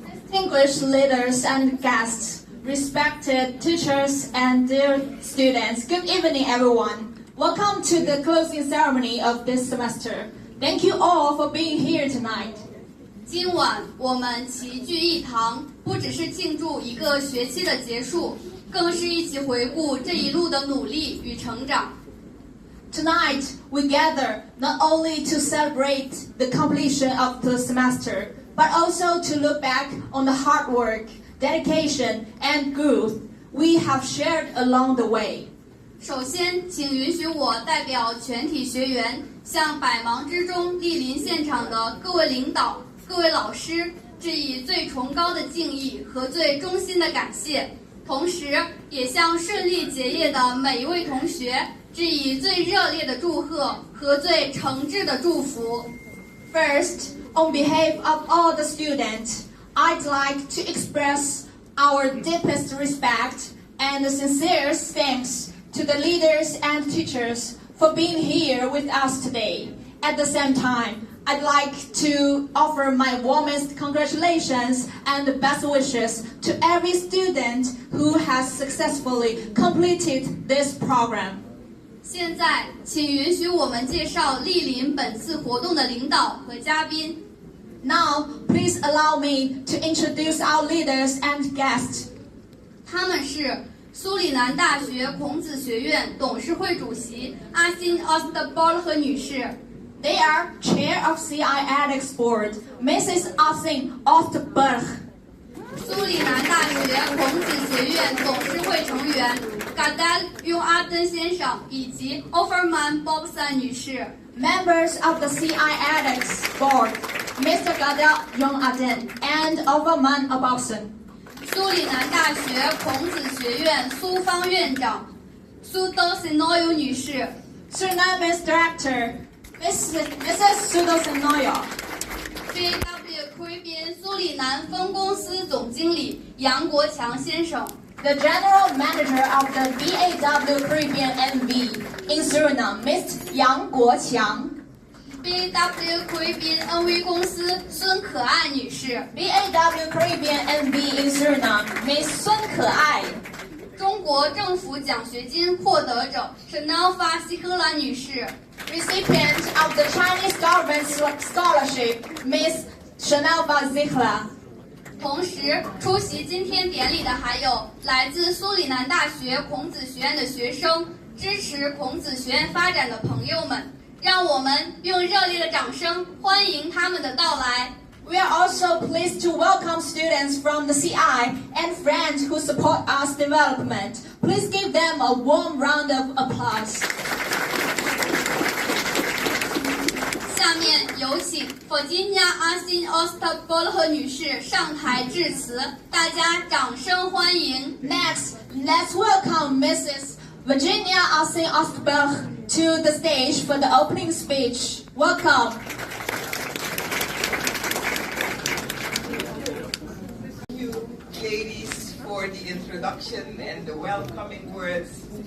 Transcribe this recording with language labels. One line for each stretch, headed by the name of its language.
English: Distinguished leaders and guests, respected teachers and dear students, good evening everyone. Welcome to the closing ceremony of this semester. Thank you all for being here tonight.
Chinese: 今晚我们齐聚一堂，不只是庆祝一个学期的结束，更是一起回顾这一路的努力与成长。
English: Tonight, we gather not only to celebrate the completion of the semester, but also to look back on the hard work, dedication, and growth we have shared along the way.
Chinese: 首先，请允许我代表全体学员，向百忙之中莅临现场的各位领导、各位老师致以最崇高的敬意和最衷心的感谢，同时也向顺利结业的每一位同学致以最热烈的祝贺和最诚挚的祝福。
English: First, on behalf of all the students, I'd like to express our deepest respect and sincere thanks to the leaders and teachers for being here with us today. At the same time, I'd like to offer my warmest congratulations and best wishes to every student who has successfully completed this program.
Chinese: 现在，请允许我们介绍莅临本次活动的领导和嘉宾。
English: Now, please allow me to introduce our leaders and guests.
Chinese: 他们是苏里南大学孔子学院董事会主席阿辛·奥斯特波勒女士。
English: They are Chair of CI Ethics Board, Mrs. Asin Ostberg.
Chinese: 苏里南大学孔子学院董事会成员 Gadal Yung Aden 先生以及 Offerman Bobson 女士。
English: Members of the CI Ethics Board, Mr. Gadal Yung Aden and Offerman Bobson.
Chinese: 苏里南大学孔子学院苏方院长苏都 Sinoyo 女士。
English: Suriname's Director, Mrs. Sudo Sinoyo.
Chinese: BAW Caribbean 苏里南分公司总经理杨国强先生。
English: The General Manager of the BAW Caribbean NV in Suriname, Mr.
Chinese: 杨国强。 BAW Caribbean NV 公司孙可爱女士。
English: BAW Caribbean NV in Suriname, Miss 孙可爱。
Chinese: 中国政府奖学金获得者 Shanalfa Sikhala 女士。
English: Recipient of the Chinese government scholarship, Miss Shanalfa Sikhala。
Chinese: 同时，出席今天典礼的还有来自苏里南大学孔子学院的学生，支持孔子学院发展的朋友们。让我们用热烈的掌声欢迎他们的到来。
English: We are also pleased to welcome students from the CI and friends who support us development. Please give them a warm round of applause.
Chinese: 下面有请弗吉尼亚阿辛奥斯特波勒女士上台致辞，大家掌声欢迎。
English: Next, let's welcome Mrs. Virginia Asin Ostberg to the stage for the opening speech. Welcome. Thank you, ladies, for the introduction and the welcoming words.